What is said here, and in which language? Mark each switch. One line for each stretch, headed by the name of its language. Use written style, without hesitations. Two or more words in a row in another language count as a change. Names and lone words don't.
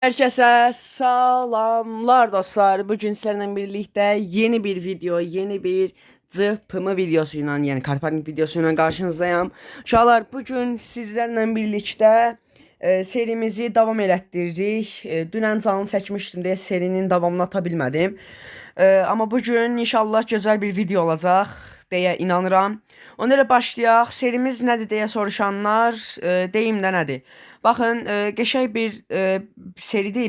Turkish: Herkese salamlar dostlar. Bugün sizlerle birlikte yeni bir video, yeni bir zıpımı videosuyla yani karparking videosuyla karşınızdayım. Uşaqlar bugün sizlerle birlikte serimizi devam elətdiririk.
Azerbaijani: Dünən canlı çəkmişdim deyə serinin davamını ata bilmədim. Amma bugün inşallah gözəl bir video olacaq deyə inanıram. Ona görə başlayaq. Serimiz nədir deyə soruşanlar deyim də nədir? Baxın, qəşəng bir seridir.